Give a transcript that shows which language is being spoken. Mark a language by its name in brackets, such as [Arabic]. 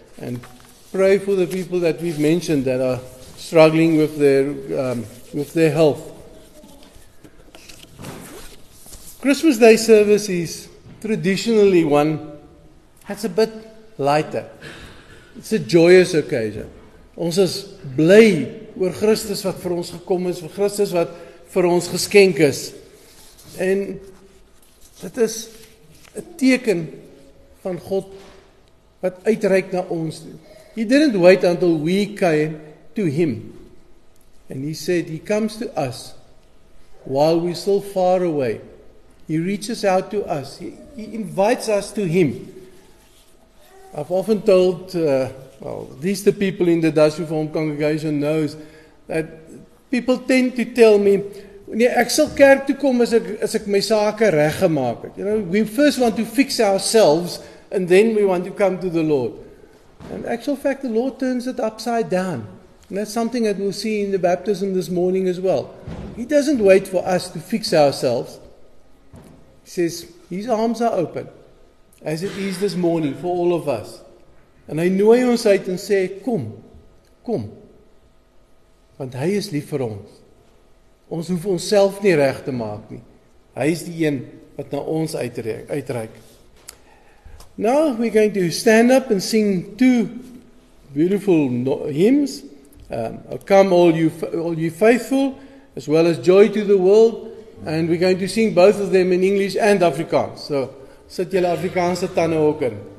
[English] And pray for the people that we've mentioned that are struggling with their health. Christmas Day service is traditionally one that's a bit lighter. It's a joyous occasion. [Afrikaans] Ons is bly oor Christus wat vir ons gekom is, vir Christus wat vir ons geskenk is. En dit is 'n teken van God wat uitreik na ons toe. [English] He didn't wait until we came to him. And he said he comes to us while we're still far away. He reaches out to us. He invites us to him. I've often told, at least the people in the Dutch Reformed congregation knows, that people tend to tell me, [Afrikaans] nee, ek sal kerk toe kom as ek my sake reg gemaak het. [English] You know, we first want to fix ourselves and then we want to come to the Lord. In actual fact, the Lord turns it upside down. And that's something that we'll see in the baptism this morning as well. He doesn't wait for us to fix ourselves. He says, his arms are open, as it is this morning for all of us. [Afrikaans] En hy nooi ons uit en sê, kom. Want hy is lief vir ons. Ons hoef onsself nie reg te maak nie. Hy is die een wat na ons uitreik. [English] Now we're going to stand up and sing 2 beautiful hymns. Come all you faithful, as well as Joy to the World. And we're going to sing both of them in English and Afrikaans. So [Afrikaans] sit julle Afrikaanse tande ook in.